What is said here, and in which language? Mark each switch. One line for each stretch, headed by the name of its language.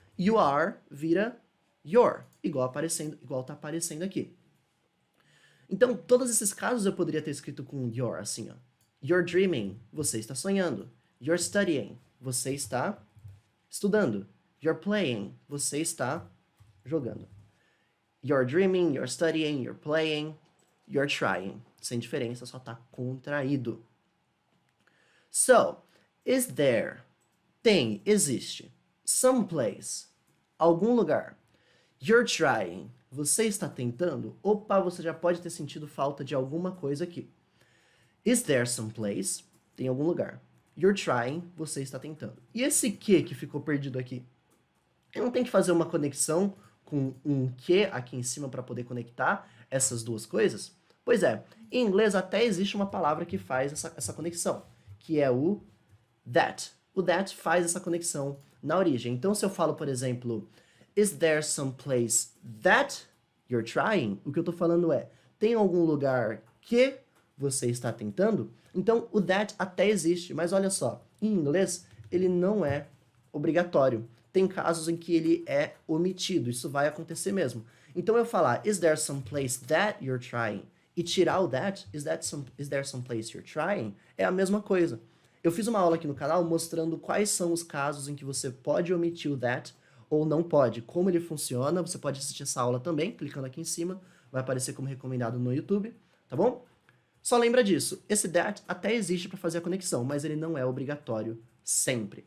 English: You are
Portuguese: vira your, igual tá aparecendo aqui. Então, todos esses casos eu poderia ter escrito com your, assim, ó.
English: You're dreaming,
Portuguese: você está sonhando.
English: You're studying,
Portuguese: você está estudando.
English: You're playing,
Portuguese: você está jogando.
English: You're dreaming, you're studying, you're playing, you're trying.
Portuguese: Sem diferença, só tá contraído.
English: So, is there,
Portuguese: tem, existe, someplace, algum lugar.
English: You're trying,
Portuguese: você está tentando. Opa, você já pode ter sentido falta de alguma coisa aqui.
English: Is there someplace,
Portuguese: tem algum lugar.
English: You're trying,
Portuguese: você está tentando. E esse que ficou perdido aqui? Eu não tenho que fazer uma conexão com um que aqui em cima para poder conectar essas duas coisas? Pois é, em inglês até existe uma palavra que faz essa conexão, que é o that. O that faz essa conexão na origem. Então, se eu falo, por exemplo,
English: is there some place that you're trying?
Portuguese: O que eu estou falando é, tem algum lugar que você está tentando? Então, o that até existe, mas olha só, em inglês ele não é obrigatório. Tem casos em que ele é omitido, isso vai acontecer mesmo. Então, eu falar,
English: is there some place that you're trying?
Portuguese: E tirar o that,
English: is there some place you're trying?
Portuguese: É a mesma coisa. Eu fiz uma aula aqui no canal mostrando quais são os casos em que você pode omitir o that ou não pode, como ele funciona. Você pode assistir essa aula também, clicando aqui em cima, vai aparecer como recomendado no YouTube, tá bom? Só lembra disso, esse that até existe para fazer a conexão, mas ele não é obrigatório sempre.